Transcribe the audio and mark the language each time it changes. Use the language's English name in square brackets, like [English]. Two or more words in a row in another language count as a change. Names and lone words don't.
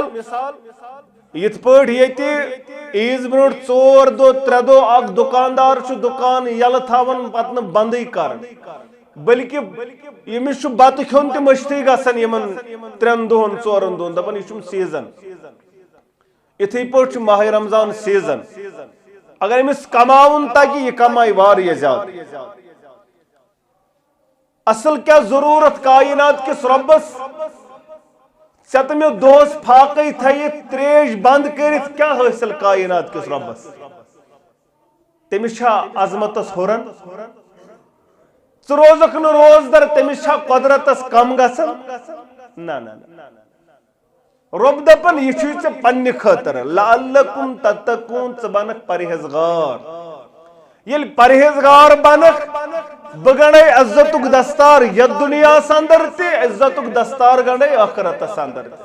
[Kashmiri] یت پٹ یت عیز برو 4 دو 3 دو اخ دکاندار دکان یل تھاون پتہ بندی کر بلکہ یمس بتہ کھون تہ مشتی گژھان یمن 3 دہن 4 دہن دپان یہ سیزن اتھے پٹ ماہ رمضان سیزن اگر امس کماون تاکہ یہ کمائی واریاہ زیادہ اصل کیا ضرورت کائنات کس ربس ژےٚ میں دوس پھاقے تھیت تریش بند کرت کیا حاصل کائنات کس ربس تمس چھا عظمتس ہورن ژٕ روزکھ نہٕ روزدر تمس چھا قدرتس کم گژھان نہ رب دپن یہ چھ ژےٚ پننہِ خاطر [Arabic] لعلکم تتقون [Kashmiri] ژٕ بنکھ پرہیزگار یل پرہیزگار بنکھ بہ گنڈے عزتک دستار یت دنیا اندر تہ عزتک دستار گنڈے آخرتس اندر